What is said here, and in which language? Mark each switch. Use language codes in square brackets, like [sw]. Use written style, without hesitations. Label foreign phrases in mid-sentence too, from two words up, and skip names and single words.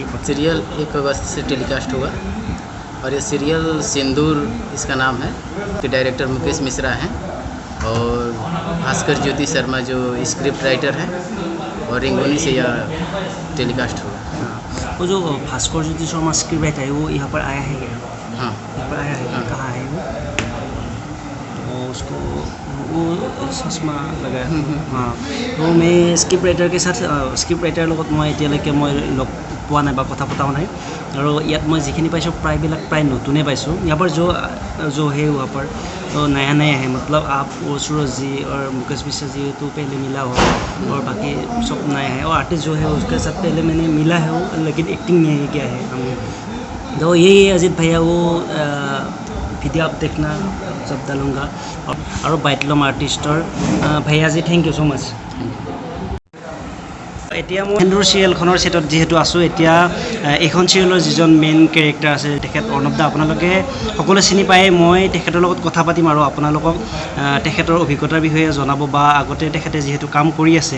[hi] सीरियल 1 अगस्त से टेलीकास्ट होगा और ये सीरियल सिंदूर इसका नाम है कि डायरेक्टर मुकेश मिश्रा हैं और भास्कर ज्योति शर्मा जो [en] script writer [hi] हैं और रिंगोनी से यह टेलीकास्ट होगा। हाँ, वो जो भास्कर ज्योति शर्मा [en] script writer [hi] है वो यहाँ पर आया है क्या? हाँ, यहाँ पर आया है? हाँ। कहाँ है वो? तो उसको वो चश्मा लगाया। हाँ, तो मैं [en] script writer [hi] के साथ [as] स्क्रिप्ट राइটাৰৰ লগত মই এতিয়ালৈকে মই লগ পোৱা নাই বা কথা পতাও নাই। আৰু ইয়াত মই যিখিনি পাইছোঁ প্ৰায়বিলাক প্ৰায় নতুনে পাইছোঁ। [hi] यहाँ पर जो है वहाँ पर तो नया नया है, मतलब आप वो सूरज जी और मुकेश मिश्रा जी तो पहले मिला हो और बाकी सब नया है। और आर्टिस्ट जो है उसके साथ पहले मैंने मिला है वो, लेकिन एक्टिंग नहीं किया है हमने। तो यही है अजीत भैया, वो वीडियो आप देखना जब डालूंगा। और बाइटलम आर्टिस्टर भैया जी, [en] thank you so much. [as] এতিয়া মই সেন্দুৰ চিৰিয়েলখনৰ ছেটত যিহেতু আছোঁ, এতিয়া এইখন চিৰিয়েলৰ যিজন [en] main character [as] আছে তেখেত অৰ্ণৱ দা, আপোনালোকে সকলোৱে চিনি পায়ে। মই তেখেতৰ লগত কথা পাতিম আৰু আপোনালোকক তেখেতৰ অভিজ্ঞতাৰ বিষয়ে জনাব বা আগতে তেখেতে যিহেতু কাম কৰি আছে।